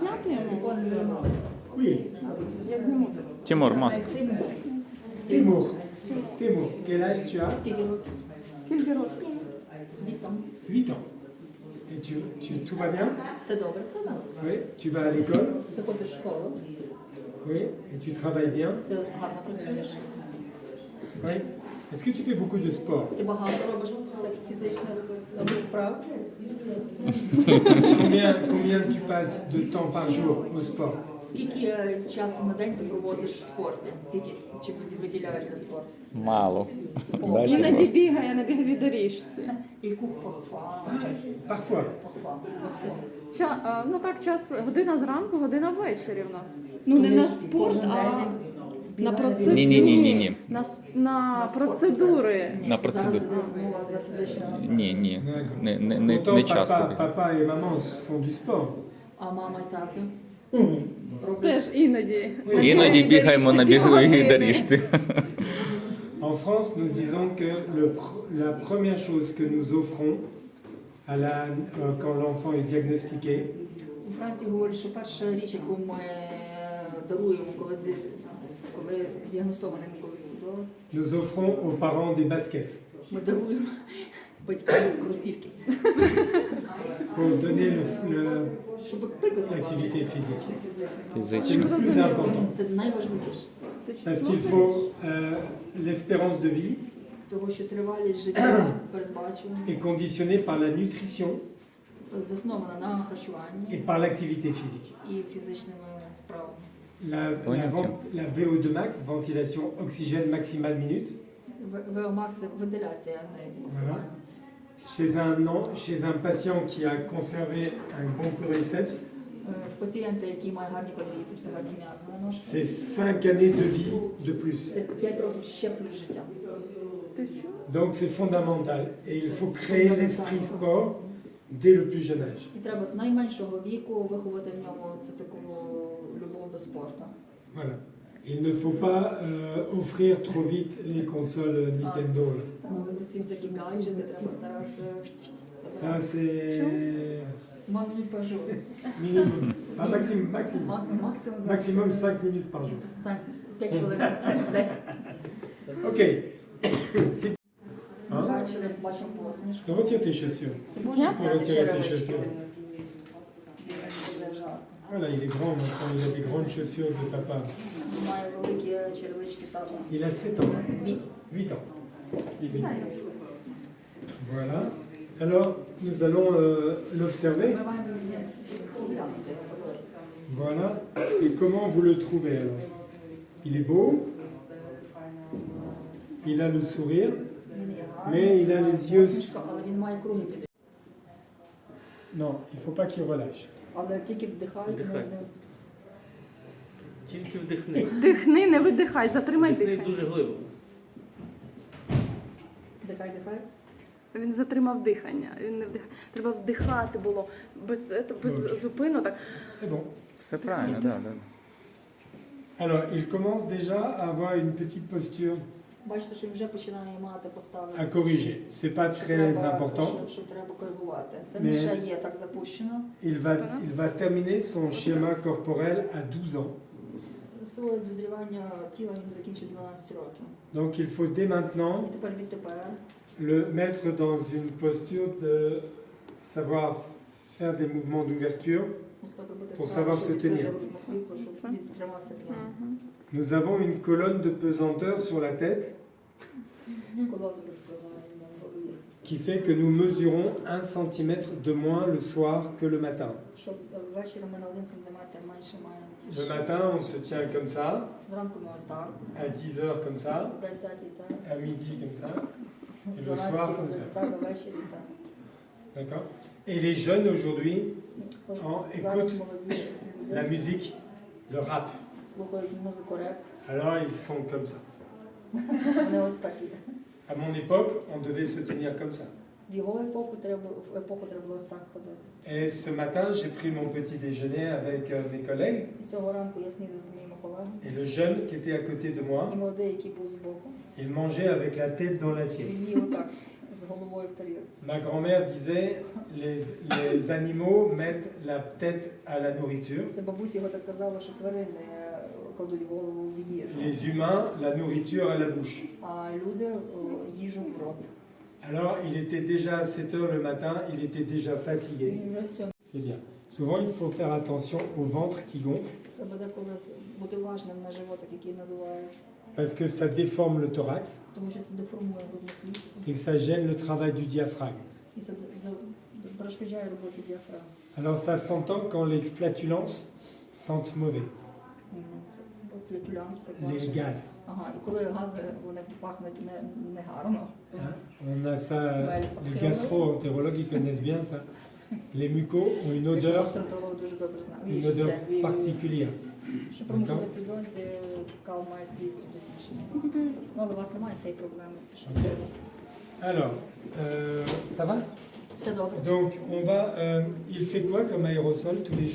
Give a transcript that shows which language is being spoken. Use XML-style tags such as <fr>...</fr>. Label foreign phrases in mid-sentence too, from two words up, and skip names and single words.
<uk>виконуємо.</uk> <fr>Oui.</fr> <uk>Тимур, маска.</uk> <fr>Timour. Timour, quel âge tu as?</fr> <uk>Скільки років? Скільки років? Віком.</uk> <fr>8 ans. Et tout va bien?</fr> <uk>Все добре, казав.</uk> <fr>Oui. Tu vas à l'école?</fr> <uk>Ти ходиш в школу,</uk> <fr>Oui. Et tu travailles bien?</fr> <uk>ти гарно працюєш.</uk> <fr>Oui. Est-ce que tu fais beaucoup de sport?</fr> <uk>Ти багато робиш всяких фізичних вправ.</uk> <fr>Combien tu passes de temps par jour au sport?</fr> <uk>Скільки часу на день ти проводиш в спорті? Скільки чи виділяєш для спорту? Мало. Да, Іноді Тимур? бігає на біговій доріжці. Яку похвалу?</uk> <fr>Parfois.</fr> <uk>Ну так, час, година зранку, година ввечері в нас. Ну не на спорт, а на процедури. Ні. На процедури. На процедуру. Зараз мова за фізичну. Ні. Не</uk> <fr>Pourtant,</fr> <uk>часто.</uk> <fr>papa et maman font du sport.</fr> <uk>А мама і тато? Теж іноді. Іноді бігаємо на біговій доріжці.</uk> <fr>En France, nous disons que la première chose que nous offrons quand l'enfant est diagnostiqué,</fr> <uk>У Франції говорять, що перша річ, яку ми даруємо, коли діагностований муковисцидоз,</uk> <fr>nous offrons aux parents des baskets</fr> <uk>ми даруємо батькам кросівки.</uk> <fr>pour donner</fr> <uk>Щоб приклад</uk> <fr>l'activité physique. C'est</fr> <uk>Фізично.</uk> <fr>le plus important.</fr> <uk>Це найважливіше.</uk> <fr>Parce qu'il faut l'espérance de vie</fr> <uk>Тому що тривалість життя передбачена,</uk> <fr>est conditionnée par la nutrition</fr> <uk>заснована на харчуванні</uk> <fr>et par l'activité physique.</fr> <uk>і фізичними вправами.</uk> <fr>La VO2 max, ventilation oxygène maximale minute,</fr> <uk>ВО-макс – вентиляція не максимальна.</uk> <fr>chez un patient qui a conservé un bon quadriceps,</fr> <uk>В пацієнта, який має гарні квадріцепси, гарні м'язи на ножках,</uk> <fr>c'est 5 années de vie de plus.</fr> <uk>це 5 років ще плюс життя.</uk> <fr>Donc c'est fondamental et il faut créer l'esprit sport dès le plus jeune âge.</fr> <uk>І треба з найменшого віку виховати в ньому це таку любов до спорту.</uk> <fr>Voilà. Il ne faut pas offrir trop vite les consoles Nintendo. Là.</fr> <uk>Тому ці всякі гаджети треба старатися.</uk> <fr>Ça c'est</fr> <uk>Мам минут</uk> <fr>par jour. minimum. Ah, maximum.</fr> <uk>Максимум</uk> <fr>Maximum 5 minutes par jour.</fr> <uk>5 хвилин в день.</uk> <fr>Ok. C'est- Hein?</fr> <uk>Бачимо посмішку.</uk> <fr>Donc, retire tes chaussures.</fr> <uk>Ти можеш</uk> <fr>Faut</fr> <uk>зняти</uk> <fr>retirer tes</fr> <uk>черевички?</uk> <fr>chaussures.</fr> <uk>Буде жарко.</uk> <fr>Voilà, il est grand maintenant, il a des grandes chaussures de papa.</fr> <uk>Має великі черевички тата.</uk> <fr>Il a 7 ans.</fr> <uk>Він</uk> <fr>8 ans. Il est 8 ans. Voilà. Alors, nous allons l'observer.</fr> <uk>Ми маємо поглянути, подивитися.</uk> <fr>Voilà. Et comment vous le trouvez alors? Il est beau. Il a le sourire.</fr> <uk>Він є</uk> <fr>Mais</fr> <uk>гарний,</uk> <fr>il a</fr> <uk>має</uk> <fr>les yeux-</fr> <uk>посмішку, але він має круги під. Non, il ne faut pas qu'il relâche. Але тільки вдихає, не Тільки вдихни. Вдихни, не видихай, затримай Вдихни дихання. дуже глибоко. вдихай. Він затримав дихання. Він не вдихає. Треба вдихати було без зупину. Так.</uk> <fr>C'est bon.</fr> <uk>Все правильно, так.</uk> <fr>Alors, il commence déjà à avoir une petite posture</fr> <uk>Бачите, що він вже починає мати постави.</uk> <fr>à corriger. C'est pas très important.</fr> <uk>Що треба коригувати. Це не Не- ще є так запущено.</uk> <fr>Il va terminer son schéma corporel à 12 ans.</fr> <uk>Своє дозрівання тіла він закінчив 12 років.</uk> <fr>Donc, il faut dès maintenant</fr> <uk>І тепер відтепер</uk> <fr>le mettre dans une posture de savoir faire des mouvements d'ouverture. Pour savoir se tenir. Nous avons une colonne de pesanteur sur la tête qui fait que nous mesurons 1 cm de moins le soir que le matin.</fr> <uk>Щоб ввечері ми на 1 сантиметр менше маємо.</uk> <fr>Le matin, on se tient comme ça,</fr> <uk>Зранку ми ось так,</uk> <fr>à 10 heures comme ça,</fr> <uk>10 так,</uk> <fr>à midi comme ça, et le</fr> <uk>12</uk> <fr>soir comme ça.</fr> <uk>так, а ввечері так.</uk> <fr>D'accord? Et les jeunes aujourd'hui</fr> <uk>Зараз</uk> <fr>écoute</fr> <uk>молоді</uk> <fr>la</fr> <uk>люди</uk> <fr>musique, le rap.</fr> <uk>слухають музику реп,</uk> <fr>Alors ils sont comme ça.</fr> <uk>вони ось такі.</uk> <fr>À mon époque, on devait se tenir comme ça.</fr> <uk>В його епоху треба було ось так ходити.</uk> <fr>Et ce matin, j'ai pris mon petit déjeuner avec mes collègues.</fr> <uk>І цього ранку я снідав з моїми колегами.</uk> <fr>Et le jeune qui était à côté de</fr> <uk>І</uk> <fr>moi,</fr> <uk>молодий, який був збоку,</uk> <fr>il mangeait avec la tête dans l'assiette.</fr> <uk>він їв отак з головою в тарілці.</uk> <fr>Ma grand-mère disait les animaux mettent la tête à la nourriture,</fr> <uk>Це бабуся його так казала, що тварини кладуть голову в їжу,</uk> <fr>les humains la nourriture à la bouche.</fr> <uk>а люди їжу в рот.</uk> <fr>Alors il était déjà à 7 heures le matin, il était déjà fatigué.</fr> <uk>І вже все.</uk> <fr>C'est bien. Souvent il faut faire attention au ventre qui gonfle</fr> <uk>Треба деколи бути уважним на животик, який надувається,</uk> <fr>parce que ça déforme le thorax</fr> <uk>тому що це деформує грудну клітку</uk> <fr>et que ça gêne le travail du diaphragme.</fr> <uk>і це перешкоджає роботі діафрагми.</uk> <fr>Alors ça s'entend quand les flatulences sentent mauvais,</fr> <uk>Це флетулянс, це</uk> <fr>les</fr> <uk>квашення.</uk> <fr>gaz.</fr> <uk>Ага, і коли гази вони пахнуть негарно, то</uk> <fr>Hein. On a ça, les gastro-entérologues ils connaissent bien ça. Les mucos ont une</fr> <uk>якщо</uk> <fr>odeur,</fr> <uk>гастроентеролог дуже добре знає.</uk> <fr>une odeur particulière.</fr> <uk>Що при мукоviscidозі кал має свій специфічний. Ну, але у вас немає цієї проблеми, скажімо.</uk> <fr>Ok. Alors, ça va?</fr> <uk>Це добре.</uk> <fr>Donc on va, il fait quoi comme aérosol tous les</fr>